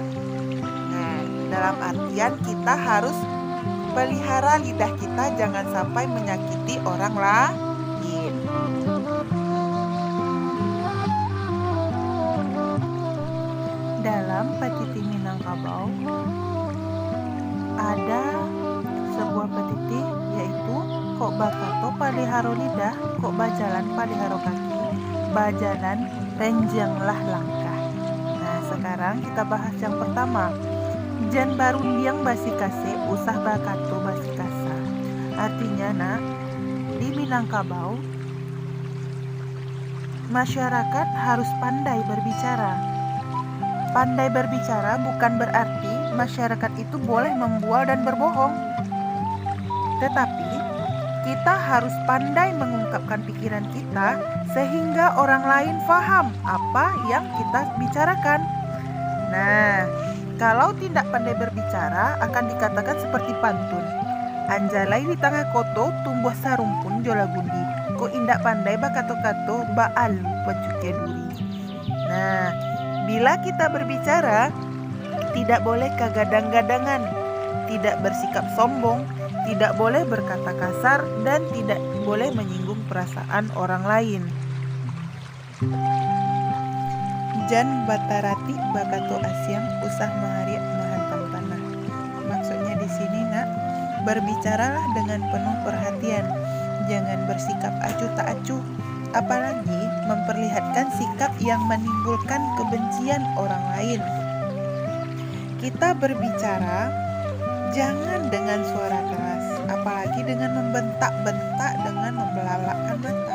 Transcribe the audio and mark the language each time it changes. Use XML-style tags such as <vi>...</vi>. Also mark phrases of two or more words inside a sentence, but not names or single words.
<id>Nah, dalam artian kita harus pelihara lidah kita jangan sampai menyakiti orang lain. Dalam petiti Minangkabau ada sebuah petiti yaitu</id> <min>kok bakato paliharo lidah, kok bajalan paliharo kaki, bajalan renjanglah langkah.</min> <id>Nah, sekarang kita bahas yang pertama.</id> <min>Jan barundiang basi kase, usah bakato basi kasa.</min> <id>Artinya, nak, di Minangkabau masyarakat harus pandai berbicara. Pandai berbicara bukan berarti masyarakat itu boleh membual dan berbohong. Tetapi kita harus pandai mengungkapkan pikiran kita sehingga orang lain paham apa yang kita bicarakan. Nah, kalau tidak pandai berbicara akan dikatakan seperti pantun.</id> <min>Anjalai di tengah koto tumbuh sarumpun jola gundi. Ko indak pandai bakato-kato baalu pacuke duri.</min> <id>Nah, bila kita berbicara tidak boleh kegadang-gadangan, tidak bersikap sombong, tidak boleh berkata kasar, dan tidak boleh menyinggung perasaan orang lain.</id> <min>Jan batarati bakato asyang usah maharia mahantam tanah.</min> <id>Maksudnya di sini, nak, berbicaralah dengan penuh perhatian, jangan bersikap acuh tak acuh, apalagi memperlihatkan sikap yang menimbulkan kebencian orang lain. Kita berbicara jangan dengan suara keras, apalagi dengan membentak-bentak, dengan membelalakkan mata.</id>